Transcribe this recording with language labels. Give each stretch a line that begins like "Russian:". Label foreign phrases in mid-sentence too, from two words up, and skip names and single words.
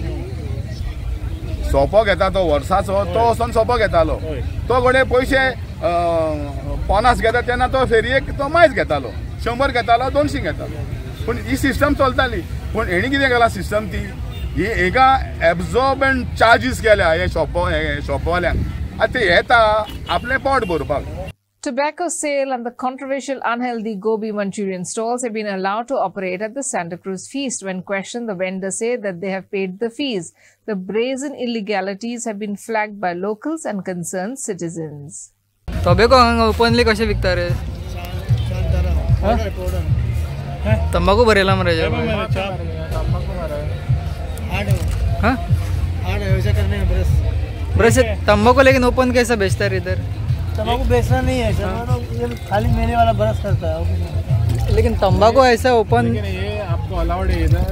Konkani: सोंपो घेता तो वर्साचो तो वचोन सोंपो घेतालो तो घडये पयशे 50 घेता तेन्ना तो फेरयेक तो मायज घेतालो 100 घेतालो 200 घेतालो पूण ही सिस्टम चलताली पूण हेणी कितें केला सिस्टम ती ही एका
English: absorbent charges
Konkani: केल्या हे शॉपवाल्यांक आतां ते येता आपलें पोट भरपाक.
English: Tobacco sale and the controversial unhealthy gobi Manchurian stalls have been allowed to operate at the Santa Cruz feast. When questioned, the vendors say that they have paid the fees. The brazen illegalities have been flagged by locals and concerned citizens. Tobacco openly
Konkani: कशे विकता रे? तंबाखू भरेला मरे हाँ?
Hindi: बरस तंबाकू लेकिन ओपन कैसा बेचता है इधर? तंबाकू बेचना नहीं है सर, खाली मेले वाला बरस करता है। लेकिन तंबाकू ऐसा ओपन ये आपको अलाउड है इधर?